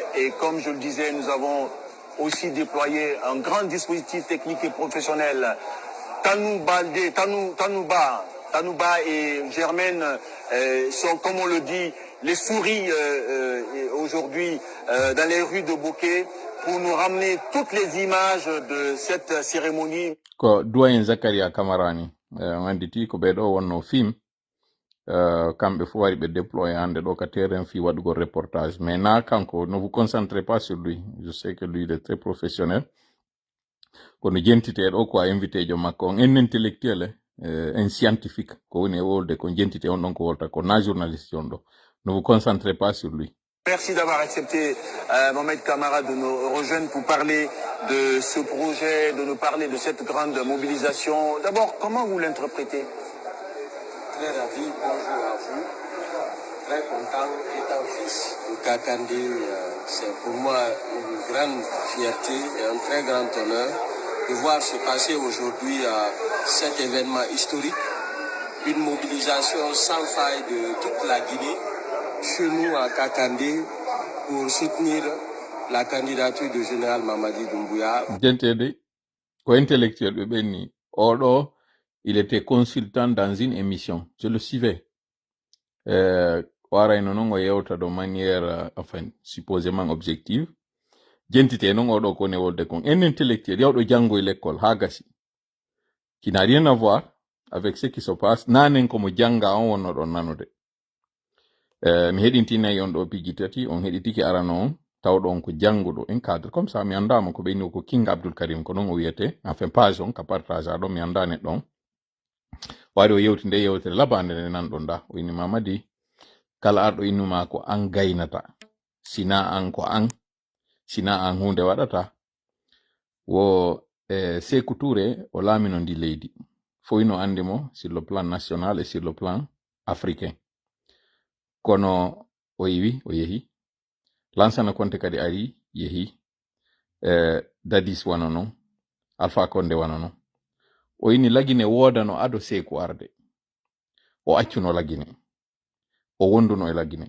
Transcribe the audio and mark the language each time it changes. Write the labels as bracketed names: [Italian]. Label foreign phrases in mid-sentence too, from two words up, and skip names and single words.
[French] Et comme je le disais, nous avons aussi déployé un grand dispositif technique et professionnel. Tanouba et Germaine sont, comme on le dit, les souris aujourd'hui dans les rues de Bokeh pour nous ramener toutes les images de cette cérémonie. [Fula] Ko doyen Zakaria Kamarani anditi ko ɓe ɗo wonno film kamɓe fu wari ɓe déployé hande ɗo ka terrain fi waɗugo reportage, mais na kanko, [French] ne vous concentrez pas sur lui, je sais que lui il est très professionnel. [Fula] Kono jentite ɗo ko a invité jo makko on en intellectuel en scientifique ko woni e wolde ko jentite on ɗon ko wolta ko na journaliste on ɗo. [French] Ne vous concentrez pas sur lui. Merci d'avoir accepté, Mohamed Camara, de nous rejoindre pour parler de ce projet, de nous parler de cette grande mobilisation. D'abord, comment vous l'interprétez? Très ravi, bonjour à vous. Très content, étant fils de Kakandé, c'est pour moi une grande fierté et un très grand honneur de voir se passer aujourd'hui cet événement historique, une mobilisation sans faille de toute la Guinée, chez nous à Kakandé, pour soutenir la candidature du général Mamadi Doumbouya. [Fula] Jentede ko intellectuel ɓe ɓenni oɗo [French] il était consultant dans une émission, je le suivais. [Fula] Warayno non o yewta [French] de manière enfin supposément objective. [Fula] Jentite non oɗo ko ne wolde kon en intellectuel yawɗo jango e l'école ha gasi, [French] qui n'a rien à voir avec ce qui se passe [Fula] nanen komo janga on wonno ɗon nanude. Mi heɗintinayi on ɗo piji tati, on heɗitiki arano on tawɗo on ko janguɗo en [French] cadre comme ça. [Fula] Mi andama ko ɓeyni ko King Abdul Karim ko non o wiyete, enfin page on ka partage aɗo mi anda neɗɗo on wari o yewti nde yewtere labande nde nanɗon da o inni Mamadi kala arɗo innuma ko an gaynata, sina an ko an, sina an hunde waɗata. Wo Sékou Touré o laamino ndi leydi fo ino andi mo [French] sur le plan national et sur le plan africain. [Fula] Kono o yiwi o yehi, Lansana Conté kadi ari yehi, Dadis wana non, Alpha Condé wana non. O inni lagine wodano ado Sékou arde, o accuno lagine, o wonduno e lagine.